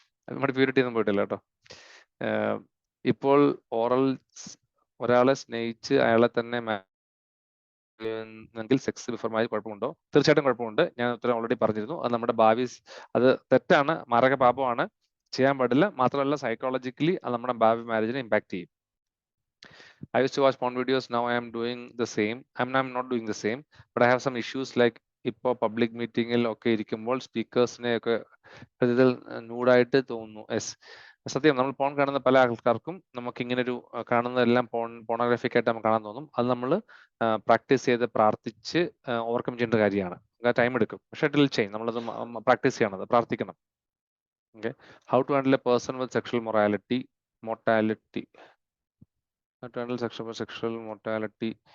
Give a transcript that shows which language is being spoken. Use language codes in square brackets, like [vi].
[ml] നമ്മുടെ പ്യൂരിറ്റി ഒന്നും പോയിട്ടില്ല കേട്ടോ. ഇപ്പോൾ ഓറൽ ഒരാളെ സ്നേഹിച്ച് അയാളെ തന്നെ എങ്കിൽ സെക്സ് ബിഫോർ മാരേജ് കുഴപ്പമുണ്ടോ? തീർച്ചയായിട്ടും കുഴപ്പമുണ്ട്. ഞാൻ ഉത്തരം ഓൾറെഡി പറഞ്ഞിരുന്നു. അത് നമ്മുടെ ഭാവി, അത് തെറ്റാണ്, മാരക പാപമാണ്, ചെയ്യാൻ പാടില്ല. മാത്രമല്ല സൈക്കോളജിക്കലി അത് നമ്മുടെ ഭാവി മാരേജിനെ ഇമ്പാക്ട് ചെയ്യും. [en] I used to watch porn videos. Now I am doing the same. I'm not doing the same, but I have some issues like [ml] ഇപ്പോൾ പബ്ലിക് മീറ്റിംഗിൽ ഒക്കെ ഇരിക്കുമ്പോൾ സ്പീക്കേഴ്സിനെ ഒക്കെ ഇതിൽ നൂഡായിട്ട് തോന്നുന്നു. സത്യം, നമ്മൾ പോൺ കാണുന്ന പല ആൾക്കാർക്കും നമുക്ക് ഇങ്ങനെ ഒരു കാണുന്നതെല്ലാം പോണോഗ്രാഫിക് ആയിട്ട് നമുക്ക് കാണാൻ തോന്നും. അത് നമ്മൾ പ്രാക്ടീസ് ചെയ്ത് പ്രാർത്ഥിച്ച് ഓവർകം ചെയ്യേണ്ട കാര്യമാണ്. ടൈം എടുക്കും, പക്ഷേ ഇറ്റ് വിൽ ചേഞ്ച്. നമ്മളത് പ്രാക്ടീസ് ചെയ്യണം, പ്രാർത്ഥിക്കണം. Okay, how to handle A person with sexual morality mortality sexual mortality.